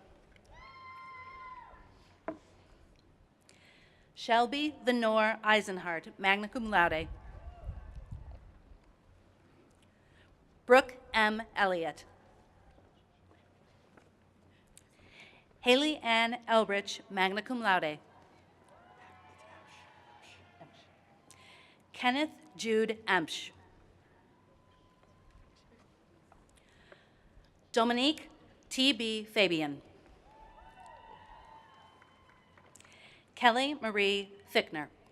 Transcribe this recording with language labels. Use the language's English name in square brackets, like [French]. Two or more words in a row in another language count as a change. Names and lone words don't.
[English] Shelby Venore Eisenhart, [Latin] magna cum laude. [English] Brooke M. Elliott. Haley Ann Elbridge, [Latin] magna cum laude. [English] Kenneth Jude Emsch. Dominique T.B. Fabian. Kelly Marie Fickner.